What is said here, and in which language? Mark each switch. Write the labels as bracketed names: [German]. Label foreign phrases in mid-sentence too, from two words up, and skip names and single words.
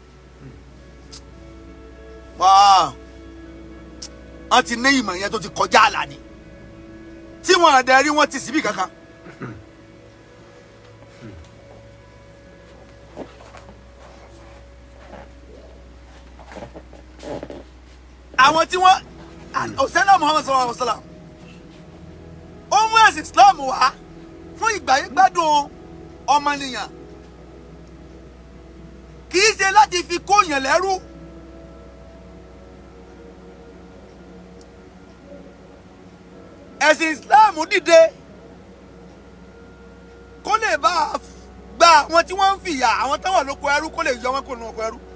[Yoruba] wọ́n ti ní ìmọ̀ yẹn tó ti kọjá àlà ni tí wọ́n àdẹ rí wọ́n ti síbí kankan. àwọn tí wọ́n Osele Muhammad [Arabic] صلى الله عليه وسلم [Yoruba] ó mú ẹ̀sìn Islam wá fún ìgbáyégbádùn ọmọnìyàn kì í ṣe láti fi kóyàn lẹ́rú ẹ̀sìn Islam dìde kó lè bá a gba àwọn tí wọ́n ń fìyà àwọn tó wà lóko ẹrú kó lè yọ wọn kó nù oko ẹrú.